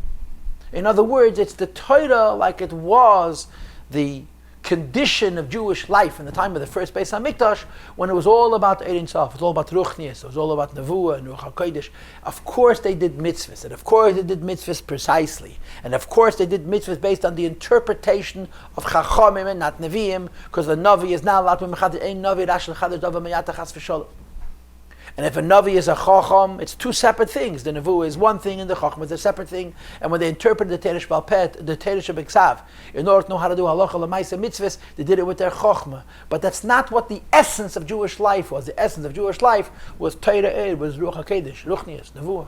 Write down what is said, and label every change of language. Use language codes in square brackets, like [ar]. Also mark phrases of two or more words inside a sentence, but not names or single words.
[en] In other words, it's the Torah like it was the condition of Jewish life in the time of the first [he] בית המקדש, [en] when it was all about [he] אין סוף, [en] it was all about Ruchnius, it was all about Nevuah and [he] רוח הקודש. [en] Of course they did mitzvahs, and of course they did mitzvahs precisely, and of course they did mitzvahs based on the interpretation of Chachamim and not Nevi'im, because the Navi is not allowed to be Mechadeh, [he] אין נביא רשאי לחדש דבר מעתה חס ושלום. [en] And if a Navi is a Chacham, it's two separate things. The Nevuah is one thing and the Chacham is a separate thing. And when they interpreted the [he] תורה שבעל פה, [en] the [he] תורה שבכתב, [en] in order to know how to do [he] הלכה למעשה [en] mitzvahs, they did it with their Chachma. But that's not what the essence of Jewish life was. The essence of Jewish life was Torah, was [he] רוח הקודש, [en] Ruchnius, Nevuah.